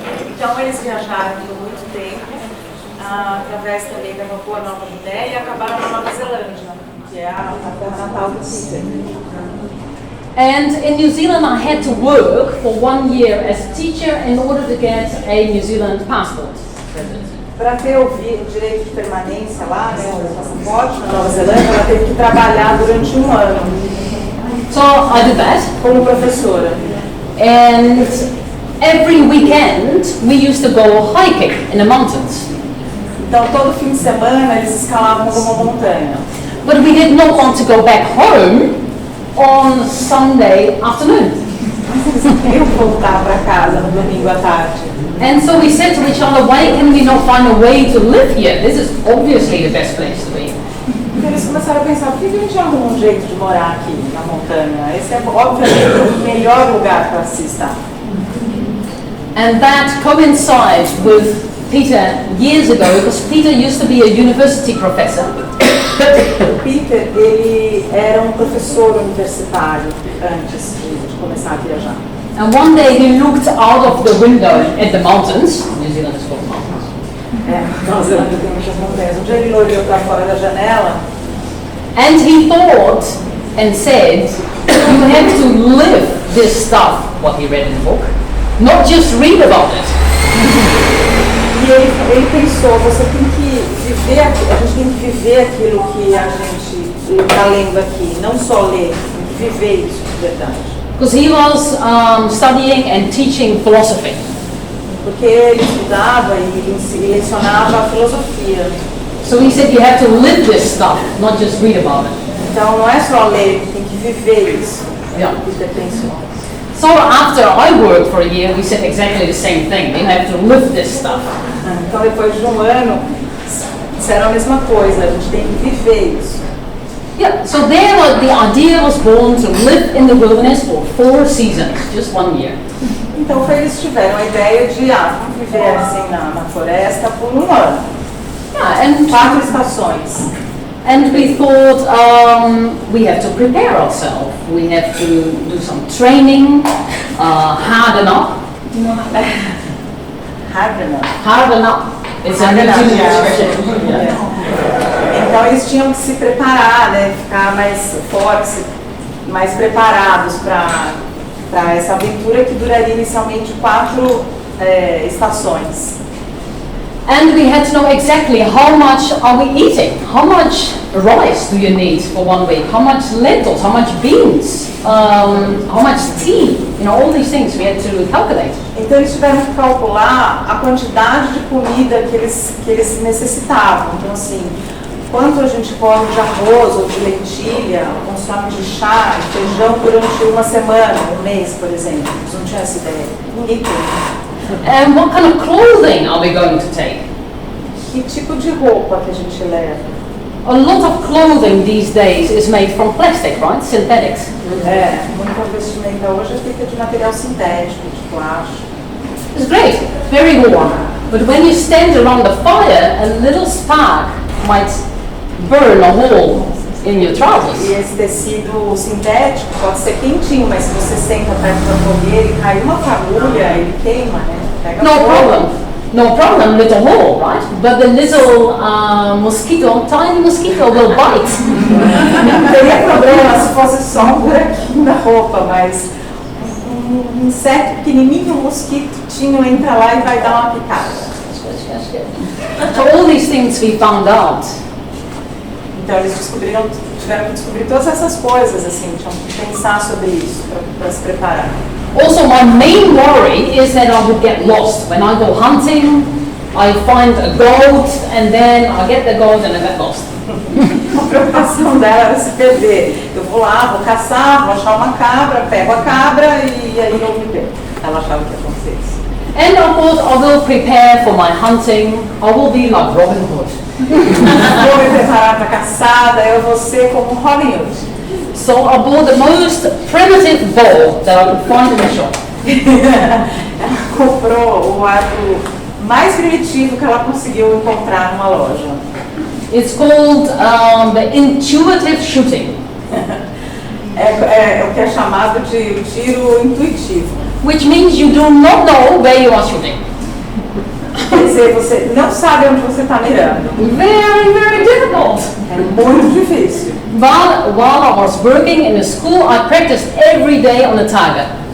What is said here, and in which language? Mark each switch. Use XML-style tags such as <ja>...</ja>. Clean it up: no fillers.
<pt>Então eles viajaram por muito tempo, através também da Papua Nova Guiné, e acabaram na Nova Zelândia, que é a terra natal do Peter.</pt> <en>And in New Zealand I had to work for 1 year as a teacher in order to get a New Zealand passport.</en> <pt>Para ter o direito de permanência lá, né, o passaporte na Nova Zelândia, ela teve que trabalhar durante 1 ano</pt> <en>So I did that,</en> <pt>como professora.</pt> <en>and every weekend we used to go hiking in the mountains.</en> <pt>Então todo fim de semana eles escalavam alguma montanha.</pt> <en>But we did not want to go back home on Sunday afternoon.</en> <pt>Eles queriam voltar para casa no domingo à tarde.</pt> <en>And so we said to each other, why can we not find a way to live here? This is obviously the best place to be.</en> <pt>Então eles começaram a pensar, por que a gente arruma um jeito de morar aqui na montanha? Esse é obviamente o melhor lugar para se estar.</pt> <en>And that coincides with Peter years ago, because Peter used to be a university professor.</en> <pt>O Peter, ele era um professor universitário antes de começar a viajar.</pt> <en>And one day he looked out of the window at the mountains. New Zealand is called mountains.</en> <pt>Nova Zelândia tem muitas montanhas. Um dia ele olhou para fora da janela</pt> <en>And he thought and said, you have to live this stuff, what he read in the book, not just read about it.</en> <pt>e ele pensou, você tem que viver, a gente tem que viver aquilo que a gente está lendo aqui, não só ler, tem que viver isso de verdade.</pt> <en>Because he was studying and teaching philosophy.</en> <pt>Porque ele estudava e lecionava a filosofia.</pt> <en>So he said you have to live this stuff, not just read about it.</en> <pt>Então não é só ler, tem que viver isso.</pt> <en>Yeah.</en> <pt>Peter pensou.</pt> <en>So after I worked for a year, we said exactly the same thing. You have to live this stuff.</en> <pt>Então depois de 1 ano, disseram a mesma coisa, a gente tem que viver isso.</pt> <en>Yeah, so there the idea was born to live in the wilderness for 4 seasons, just 1 year.</en> <pt>Então eles tiveram a ideia de vamos viver assim na floresta por 1 ano.</pt> <en>Yeah,</en> <pt>4 estações.</pt> <en>and we thought we have to prepare ourselves. We have to do some training, harden up. Harden up. It's a New Zealand expression.</en> <pt>Então eles tinham que se preparar, né? Ficar mais fortes, mais preparados para essa aventura que duraria inicialmente 4 estações.</pt> <en>And we had to know exactly how much are we eating? How much rice do you need for 1 week? How much lentils? How much beans? How much tea? You know, all these things we had to calculate.</en> <pt>Então eles tiveram que calcular a quantidade de comida que eles necessitavam. Então assim, quanto a gente come de arroz ou de lentilha, consome de chá, de feijão durante 1 semana, 1 mês, por exemplo. Eles não tinham essa ideia. Ninguém tem.</pt> <en>And what kind of clothing are we going to take?</en> <pt>Que tipo de roupa que a gente leva?</pt> <en>A lot of clothing these days is made from plastic, right? Synthetics.</en> <pt>Muita vestimenta hoje é feita de material sintético, de plástico.</pt> <en>It's great, very warm. But when you stand around the fire, a little spark might burn a hole in your trousers.</en> <pt>E esse tecido sintético pode ser quentinho, mas se você senta perto da fogueira e cai uma fagulha, ele queima, né? Pega</pt> <en>No</en> <pt>fogo.</pt> <en>problem. No problem, little hole, right? But the little mosquito, tiny mosquito will bite.</en> <pt>Não teria problema se fosse só um buraquinho na roupa, mas um inseto pequenininho, um mosquitinho entra lá e vai dar uma picada.</pt> <en>So all these things we found out.</en> <pt>Então eles tiveram que descobrir todas essas coisas, assim, tinham que pensar sobre isso para se preparar.</pt> <en>Also, my main worry is that I would get lost. When I go hunting, I find a goat, and then I get the goat and I get lost.</en> <pt>A preocupação dela era se perder. Eu vou lá, vou caçar, vou achar uma cabra, pego a cabra e aí eu me perco. Ela achava que ia acontecer isso.</pt> <en>And of course, I will prepare for my hunting. I will be like Robin Hood.</en> <pt>Vou me preparar para a caçada, eu vou ser como Robin Hood.</pt> <en>So I bought the most primitive bow that I could find in the shop.</en> <pt>Ela comprou o arco mais primitivo que ela conseguiu encontrar numa loja.</pt> <en>It's called the intuitive shooting,</en> <pt>É o que é chamado de tiro intuitivo.</pt> <en>which means you do not know where you are shooting.</en> <pt>Quer dizer, você não sabe onde você está mirando.</pt> <en>Very, very difficult.</en> <pt>É muito difícil.</pt> <en>While I was working in a school, I practiced every day on a target.</en>